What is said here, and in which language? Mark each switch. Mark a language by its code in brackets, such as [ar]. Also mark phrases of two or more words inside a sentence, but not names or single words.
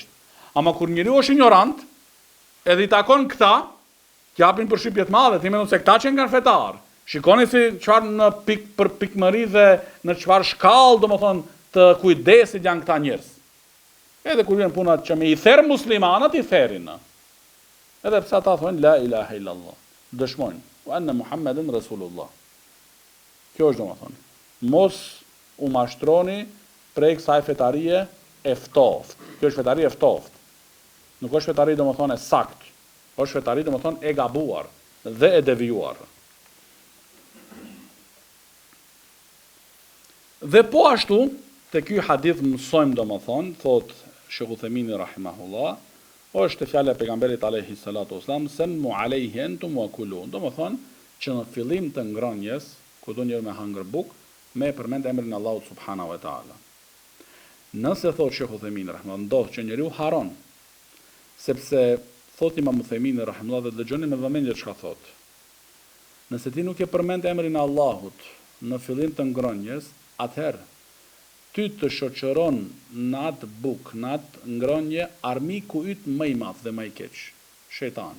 [sq] Ama kur njeriu është ignorant, edhe i takon këta, japin përshtypje të mëdha, ti mendon se këta që kanë fetar. Shikoni si çfarë në për pikmëri dhe në çfarë shkallë domethënë të kujdesit janë këta njerëz. Edhe kur vjen puna që me i therr muslimanët i therrin. Edhe pse ata thonë [ar] لا إله إلا الله, [sq] dëshmojnë [ar] وأن محمدا رسول الله. [sq] Kjo është domethënë. Mos u mashtroni prej kësaj fetarie e ftoftë. Kjo është fetari e ftoftë. Nuk është fetari domethënë e saktë. Është fetari domethënë e gabuar dhe e devijuar. Dhe po ashtu, te ky hadith mësojmë domethënë, thot Sheikh Uthemini rahimahullah, është fjala e pejgamberit [ar] عليه الصلاة والسلام, "سموا عليه أنتم وكلوا." [sq] Do të thonë që në fillim të ngrënjes, kur do njëri me hangër bukë, me përmend emrin e Allahut [ar] سبحانه وتعالى. [sq] Nëse thot Sheikh Uthaymin rahimahullah, ndodh që njeriu haron, sepse thot Imam Uthaymin rahimahullah dhe dëgjoni me vëmendje çka thot. Nëse ti nuk e përmend emrin e Allahut në fillim të ngrënjes, atëherë ty të shoqëron në atë bukë, në atë ngrënje, armiku yt më i madh dhe më i keq, shejtani.